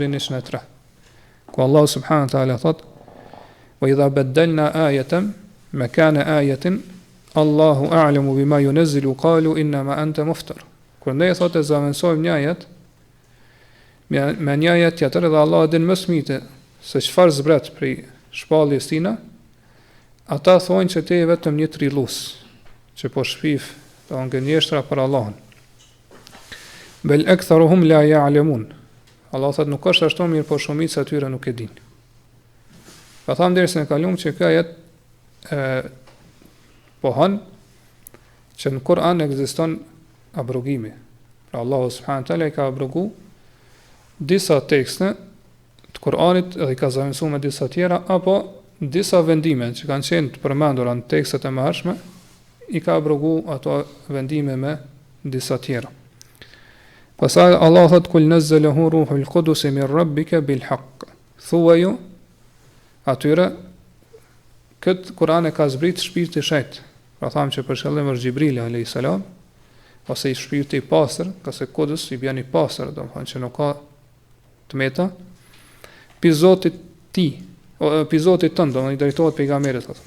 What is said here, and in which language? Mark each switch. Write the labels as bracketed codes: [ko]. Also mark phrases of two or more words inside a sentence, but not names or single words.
[sq] Nisën e 3. Ku [ar] الله سبحانه وتعالى [sq] thot: [ar] "وإذا بدلنا آية مكان آية الله أعلم بما ينزل قالوا إنما أنت مفتر." [sq] Kur ne thotë e zaventësojmë një ajet me një ajet tjetër dhe Allah din më së miri se çfarë zbret prej shpalljes tina, ata thonë që te je vetëm një trillues që po shpif të ngënjeshtra për Allahun. [ar] بل أكثرهم لا يعلمون. [sq] Allah thot nuk është ashtu, mirë po shumica e tyre nuk e dinë. Pa thamë derisa ne kalum që kjo ajet pohon që në Kur'an ekziston abrogimi. Pra Allahu [ar] سبحانه تعالى [sq] i ka abrogu disa tekste të Kur'anit dhe i ka zaventësuar me disa tjera, apo disa vendime që kanë qenë të përmendura në tekstet e mëhershme, i ka abrogu ato vendime me disa tjera. Pastaj Allah thot: [ar] "قل نزله روح القدس من ربك بالحق." [sq] Thuaju atyre këtë Kur'an e ka zbrit shpirti i shejt. Pra thamë që për shkëllim është Xhibrili [ar] عليه السلام, [sq] ose i shpirti i pastër, ka se Kudus i bën i pastër, domethënë që nuk ka tmeta, pi Zotit ti, pi Zotit tënd, domethënë i drejtohet pejgamberit thotë.